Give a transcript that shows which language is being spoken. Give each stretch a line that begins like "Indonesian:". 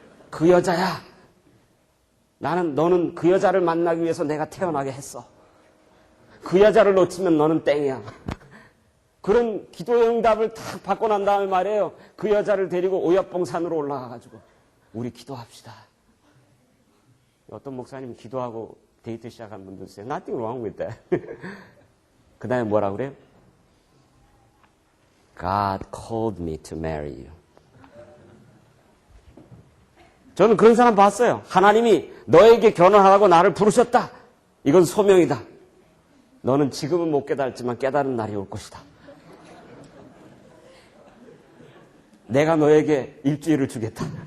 Korean: 그 여자야. 너는 그 여자를 만나기 위해서 내가 태어나게 했어. 그 여자를 놓치면 너는 땡이야. 그런 기도의 응답을 딱 받고 난 다음에 말이에요. 그 여자를 데리고 오역봉산으로 올라가가지고 우리 기도합시다. 어떤 목사님 기도하고 데이트 시작한 분도 있어요.
English: Nothing wrong with that.
Korean: 그 다음에 뭐라 그래요?
English: God called me to marry you.
Korean: 저는 그런 사람 봤어요. 하나님이 너에게 결혼하라고 나를 부르셨다. 이건 소명이다. 너는 지금은 못 깨달지만 깨달은 날이 올 것이다. 내가 너에게 일주일을 주겠다.